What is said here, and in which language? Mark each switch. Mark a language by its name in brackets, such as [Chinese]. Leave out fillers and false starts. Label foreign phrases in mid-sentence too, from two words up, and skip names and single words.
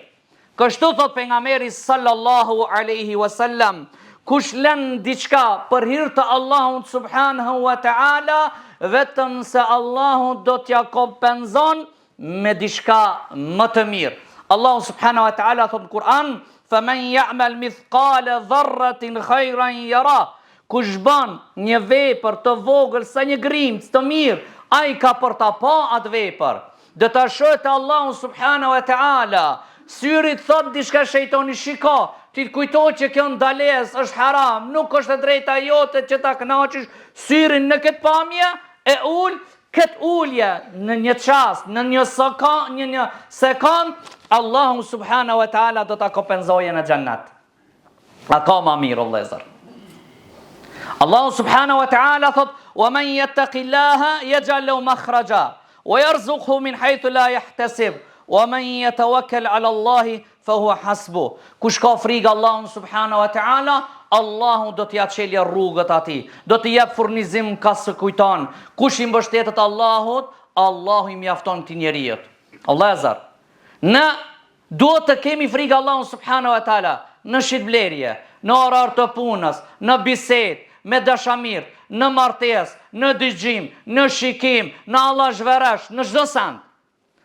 [Albanian] Kështu thot pejgamberi [Arabic] صلى الله عليه وسلم, [Albanian] kush lën diçka për hir të Allahut [Arabic] سبحانه وتعالى, [Albanian] vetëm se Allahu do t'ja kompenzon me diçka më të mirë. Allahu [Arabic] سبحانه وتعالى [Albanian] thot në Kur'an, [Arabic] فَمَنْ يَعْمَلْ مِثْقَالَ ذَرَّةٍ خَيْرًا يَرَهُ. [Albanian] Kush bën një vepër të vogël sa një grimc të mirë, ai ka për ta pa atë vepër. Do ta shohë te Allahu [Arabic] سبحانه وتعالى. [Albanian] Syrit thot diçka shejtani, shiko, ti të kujtohet që kjo ndalesë është haram, nuk është e drejta jote që ta kënaqësh syrin në këtë pamje, e ul këtë ulje në një çast, në një sekond, Allahu [Arabic] سبحانه وتعالى [Albanian] do ta kompenzojë në xhennet. A ka më mirë vëllezër? Allahu [Arabic] سبحانه وتعالى [Albanian] thot: [Arabic] "ومن يتق الله يجعل له مخرجا ويرزقه من حيث لا يحتسب ومن يتوكل على الله فهو حسبه." [Albanian] Kush ka frikë Allahun [Arabic] سبحانه وتعالى, [Albanian] Allahu do t'ja çelë rrugët atij, do t'i jap furnizim ka së kujton. Kush I mbështetet Allahut, Allahu I mjafton këtij njeriu. Vëllezër, ne duhet të kemi frikë Allahun [Arabic] سبحانه وتعالى [Albanian] në shitblerje, në orar të punës, në bisedë, me dashamir, në martesë, në dëgjim, në shikim, në allazhverash, në çdo send.